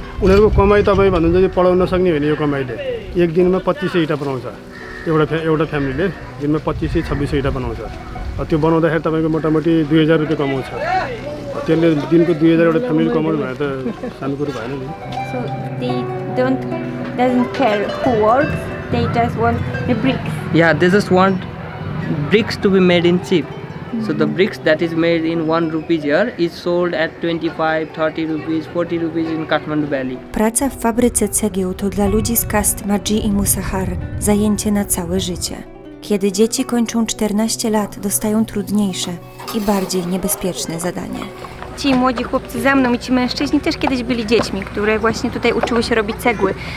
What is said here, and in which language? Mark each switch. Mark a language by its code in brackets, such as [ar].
[ne] उनीहरूको कमाइ तपाईँ भन्नुहुन्छ कि पढाउन सक्ने होइन यो कमाइले। एक दिनमा 2500 इँटा बनाउँछ एउटा फ्यामिलीले, दिनमा 2500-2600 इँटा बनाउँछ। त्यो बनाउँदाखेरि तपाईँको मोटामोटी 2000 रुपियाँ कमाउँछ। त्यसले दिनको 2000 एउटा फ्यामिली कमाउनु भने त सानो कुरो भएन नि। [en] So they doesn't care who works, they just want the bricks. Yeah, they just want bricks to be made in cheap. So the bricks that is made in 1 rupee here is sold at 25, 30 rupees, 40 rupees in Kathmandu Valley. [pl] Praca w fabryce cegieł to dla ludzi z kast Madzi i Musahar zajęcie na całe życie. Kiedy dzieci kończą 14 lat, dostają trudniejsze i bardziej niebezpieczne zadanie. Ci młodzi chłopcy za mną i ci mężczyźni też kiedyś byli dziećmi, które właśnie tutaj uczyły się robić cegły.